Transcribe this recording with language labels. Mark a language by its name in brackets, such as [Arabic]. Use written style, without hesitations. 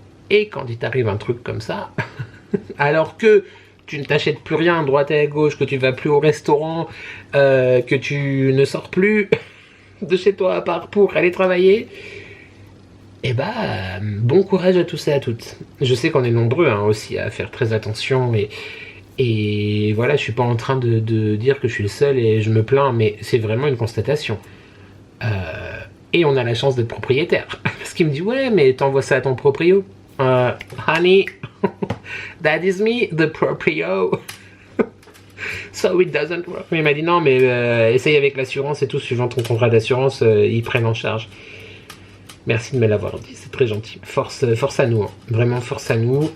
[French] Et quand il t'arrive un truc comme ça, alors que tu ne t'achètes plus rien à droite et à gauche, que tu vas plus au restaurant, que tu ne sors plus de chez toi à part pour aller travailler, bon courage à tous et à toutes. Je sais qu'on est nombreux hein, aussi à faire très attention et voilà, je suis pas en train de dire que je suis le seul et je me plains, mais c'est vraiment une constatation. Et on a la chance d'être propriétaire. Parce qu'il me dit, ouais, mais t'envoies ça à ton proprio. [English] Honey, that is me, the [French] proprio. [English] So it doesn't work. [French] Mais il m'a dit, non, mais essaye avec l'assurance et tout, suivant ton contrat d'assurance, ils prennent en charge. Merci de me l'avoir dit, c'est très gentil. Force à nous, hein. Vraiment force à nous.